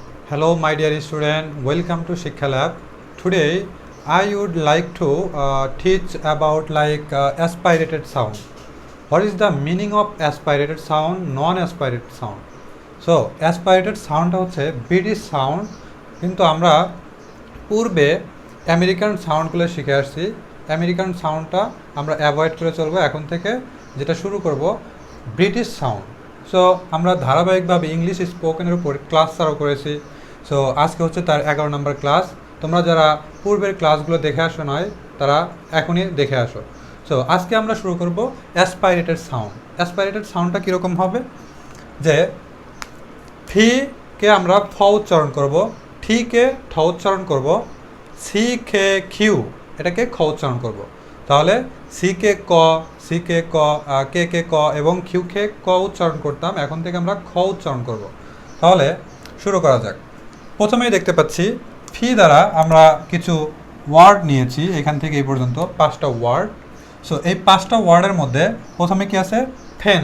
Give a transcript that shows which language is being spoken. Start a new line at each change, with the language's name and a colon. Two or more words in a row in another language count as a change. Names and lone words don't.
English: Hello, my dear student. Welcome to Shiksha Lab. Today, I would like to teach about aspirated sound. What is the meaning of aspirated sound, non-aspirated sound? So, aspirated sound
Bangla: হচ্ছে
English: British sound,
Bangla: কিন্তু আমরা পূর্বে আমেরিকান সাউন্ডগুলো শিখে আসছি। আমেরিকান সাউন্ডটা আমরা অ্যাভয়েড করে চলবো। এখন থেকে যেটা শুরু করব
English: British sound.
Bangla: সো আমরা ধারাবাহিকভাবে ইংলিশ স্পোকেনের উপর ক্লাস চালু করেছি। সো আজকে হচ্ছে তার 11 নম্বর ক্লাস। তোমরা যারা পূর্বের ক্লাসগুলো দেখে আসো নয়, তারা এখনই দেখে আসো। সো আজকে আমরা শুরু করব
English: aspirated sound.
Bangla: অ্যাসপাইরেটেড সাউন্ডটা কীরকম হবে, যে ফিকে আমরা ফ উচ্চারণ করব, ঠিকে ঠ উচ্চারণ করব, সি কে কিউ এটাকে খ উচ্চারণ করব। তাহলে সি কে ক, সি কে ক, কে কে ক এবং কিউ কে ক উচ্চারণ করতাম, এখন থেকে আমরা খ উচ্চারণ করব। তাহলে শুরু করা যাক। প্রথমেই দেখতে পাচ্ছি ফি দ্বারা আমরা কিছু ওয়ার্ড নিয়েছি, এখান থেকে এই পর্যন্ত 5টা ওয়ার্ড। সো এই 5টা ওয়ার্ডের মধ্যে প্রথমে কি আছে, ফেন।